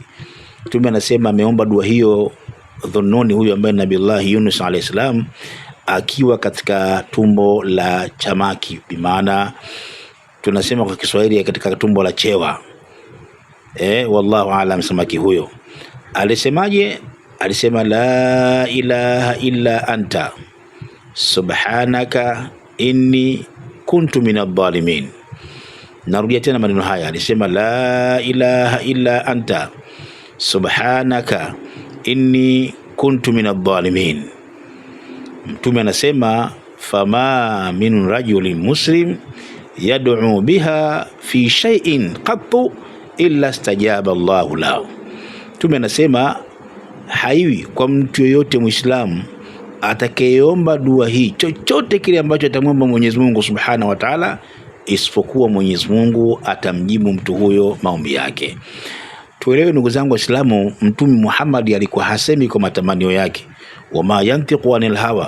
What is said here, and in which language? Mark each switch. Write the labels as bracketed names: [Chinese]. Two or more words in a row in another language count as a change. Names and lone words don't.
[Swahili] Mtume anasema ameomba dua hiyo Dhunnuni, huyo ambaye Nabiullahi Yunus [Arabic] عليه السلام, [Swahili] akiwa katika tumbo la chamaki, bimaana tunasema kwa Kiswahili katika tumbo la chewa. [Arabic] والله أعلم, [Swahili] samaki huyo alisemaje? [Arabic] Alisema لا إله إلا أنت سبحانك إني كنت من الظالمين. [Swahili] Narudia tena maneno haya, alisema [Arabic] لا إله إلا أنت سبحانك إني كنت من الظالمين. [Swahili] Mtume anasema [Arabic] فما من رجل مسلم يدعو بها في شيء قط إلا استجاب الله له. [Swahili] Mtume anasema haiwi kwa mtu yoyote Muislamu atakayeomba dua hii chochote kile ambacho atamwomba Mwenyezi Mungu [Arabic] سبحانه وتعالى, [Swahili] isipokuwa Mwenyezi Mungu atamjibu mtu huyo maombi yake. Tuelewe ndugu zangu Waislamu, Mtume Muhammad alikuwa hasemi kwa matamanio yake, [Arabic] وما ينطق عن الهوى.